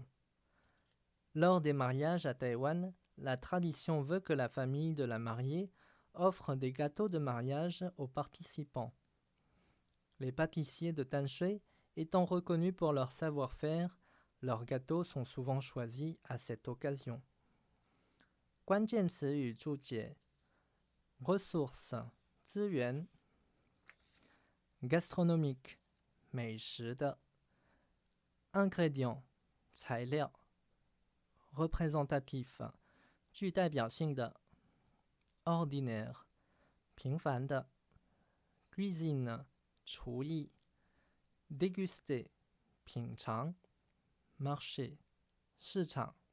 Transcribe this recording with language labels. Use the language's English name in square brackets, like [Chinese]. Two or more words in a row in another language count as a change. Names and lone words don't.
[French] Lors des mariages à Taïwan, la tradition veut que la famille de la mariée offre des gâteaux de mariage aux participants. Les pâtissiers de Tanshui étant reconnus pour leur savoir-faire, leurs gâteaux sont souvent choisis à cette occasion. [Chinese] 关键词语注解 ressources 资源 gastronomique 美食的 ingrédients 材料 représentatif 具代表性的 ordinaire 平凡的 cuisine 厨艺 déguster 品尝 marché 市场